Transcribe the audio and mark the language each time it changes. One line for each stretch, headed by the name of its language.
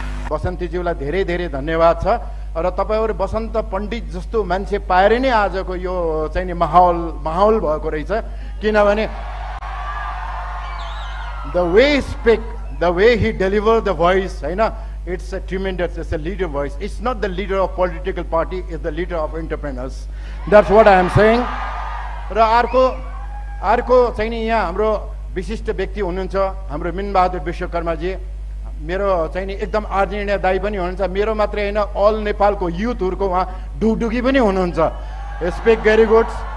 Nepali: बसन्तीज्यूलाई धेरै धेरै धन्यवाद छ र तपाईहरु बसन्त पण्डित जस्तो मान्छे पाएर नै आजको यो चाहिँ नि माहौल भएको रहेछ, किनभने
English: the way he speak, the way he deliver the voice, it's a tremendous, it's a leader voice. It's not the leader of political party, it's the leader of entrepreneurs. That's what I am saying.
Nepali: र अर्को चाहिँ नि यहाँ हाम्रो विशिष्ट व्यक्ति हुनुहुन्छ हाम्रो मीनबहादुर विश्वकर्माजी, मेरो चाहिँ नि एकदम आदरणीय दाइ पनि हुनुहुन्छ, मेरो मात्रै हैन अल नेपालको युथहरुको उहाँ डुगडुगी पनि हुनुहुन्छ।
English: Speak very good.